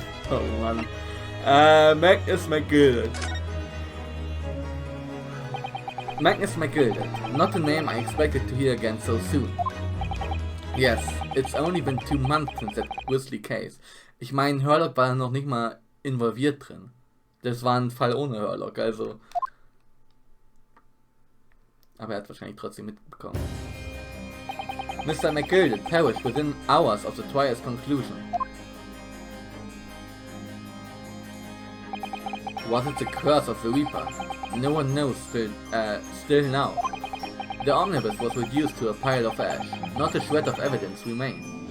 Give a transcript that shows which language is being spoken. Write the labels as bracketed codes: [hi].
[en] Oh man. Magnus McGill. Magnus McGill, not a name I expected to hear again so soon. Yes, it's only been 2 months since that grisly case. [de] Ich meine, Hurlock war noch nicht mal involviert drin. Das war ein Fall ohne Hurlock, also. Aber er hat wahrscheinlich trotzdem mitbekommen. [en] Mr. McGill perished within hours of the trial's conclusion. Was it the curse of the Reaper? No one knows still now. The omnibus was reduced to a pile of ash. Not a shred of evidence remained.